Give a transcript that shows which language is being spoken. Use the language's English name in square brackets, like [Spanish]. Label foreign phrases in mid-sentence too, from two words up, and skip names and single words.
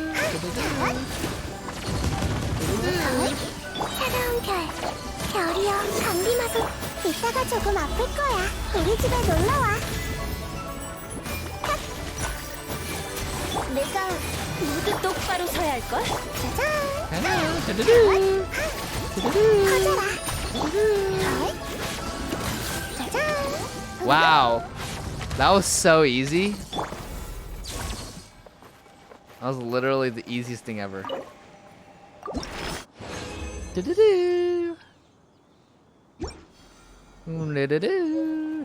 [Korean] 차가운 별, 별이여, 감기 마소. 이따가 조금 아플 거야. 우리 집에 놀러 와. 내가 모두 똑바로 서야 할걸? 짜잔. [English] Hello. Du-du-du. [Korean] 퍼져라. 짜잔. [English] Wow. That was so easy. That was literally the easiest thing ever. Du-du-du. Du-du-du.